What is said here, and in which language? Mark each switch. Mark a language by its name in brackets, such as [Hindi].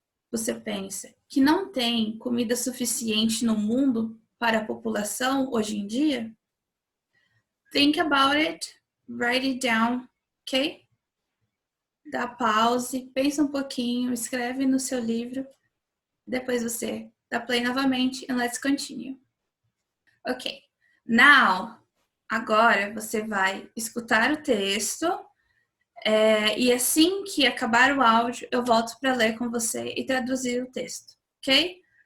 [Portuguese] Você pensa que não tem comida suficiente no mundo para a população hoje em dia? [English] Think about it, write it down, ok? [Portuguese] Dá pause, pensa um pouquinho, escreve no seu livro, depois você dá play novamente and let's continue. Ok, now, agora você vai escutar o texto e assim que acabar o áudio, eu volto para ler com você e traduzir o texto, ok?